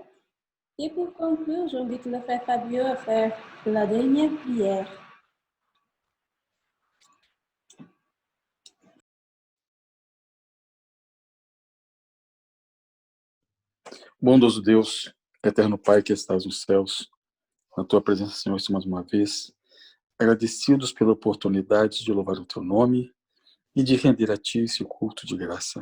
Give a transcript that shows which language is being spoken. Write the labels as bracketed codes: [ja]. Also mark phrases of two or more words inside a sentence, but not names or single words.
[fr] Et pour conclure, j'invite le frère Fabio à faire la dernière prière. [pt] Bondoso Deus, eterno Pai que estás nos céus, na tua presença, Senhor, mais uma vez, agradecidos pela oportunidade de louvar o teu nome e de render a ti esse culto de graça.